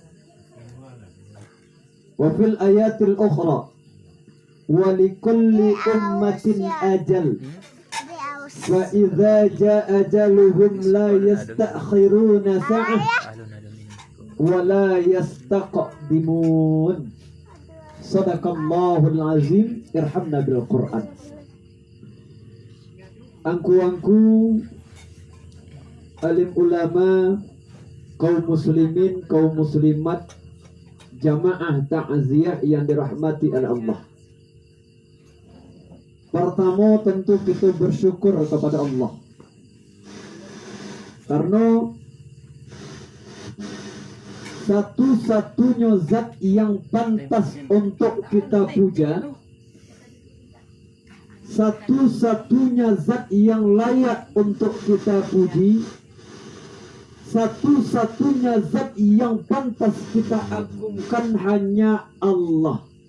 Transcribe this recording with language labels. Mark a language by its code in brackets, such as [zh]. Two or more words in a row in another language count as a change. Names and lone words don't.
[ar] وفي الآية الأخرى ولكل أمة أجل فإذا جاء أجلهم لا يستأخرون ساعة ولا يستقدمون. صدق الله العظيم. ارحمنا بالقرآن. [id] Angku-angku alim ulama, kaum muslimin, kaum muslimat, jamaah ta'ziyah yang dirahmati oleh Allah. Pertama tentu kita bersyukur kepada Allah, karena satu-satunya zat yang pantas untuk kita puja, satu-satunya zat yang layak untuk kita puji, satu-satunya zat yang pantas kita agungkan hanya Allah.